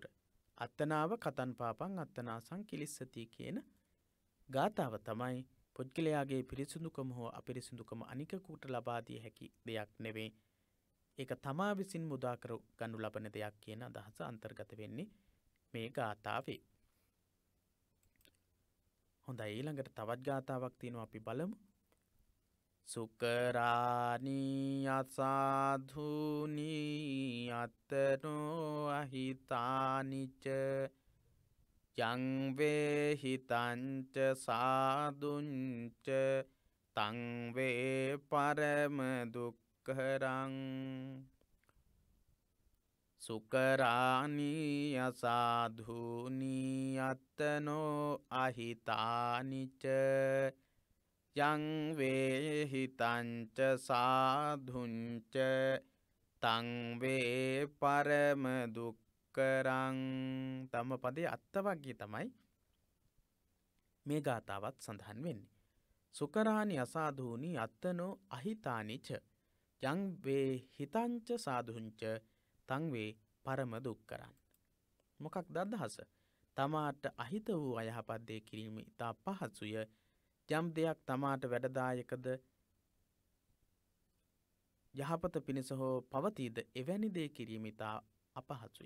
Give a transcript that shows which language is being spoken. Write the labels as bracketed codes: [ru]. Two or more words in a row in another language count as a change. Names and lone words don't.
[pi] අත්තනාව කතන් පාපන් අත්තනා සංකිලිස්සති [si] කියන ගාථාව තමයි පුද්ගලයාගේ පිරිසිදුකම හෝ අපිරිසිදුකම අනිකකුට ලබා දිය හැකි දෙයක් නෙවෙයි. ඒක තමා විසින් මුදා කර ගනු ලබන දෙයක් කියන අදහස අන්තර්ගත වෙන්නේ මේ ගාථාවේ. හොඳයි, ඊළඟට තවත් ගාථාවක් තියෙනවා, අපි බලමු. [pi] සුකරානී අසාධුනී අත්තනෝ අහිතානිච යං වේහිතංච සාදුංච තං වේ පරම දුක්ඛරං. සුකරානී අසාධුනී අත්තනෝ අහිතානිච යං වේහිතංච සාධුංච තං වේ පරම දුක්ඛරං. [si] ධම්මපදයේ අත්තවග්ගය තමයි මේ ගාථාවත් සඳහන් වෙන්නේ. [pi] සුකරානි අසාධූනි අත්තනෝ අහිතානිච යං වේහිතංච සාධුංච තං වේ පරම දුක්ඛරං. [si] මොකක්ද අදහස? තමාට අහිත වූ අයහපත් දේ කිරීම ඉතා පහසුය. යම් දෙයක් තමාට වැඩදායකද යහපත පිණිස හෝ පවතීද එවැනි දේ කිරීම ඉතා අපහසුය.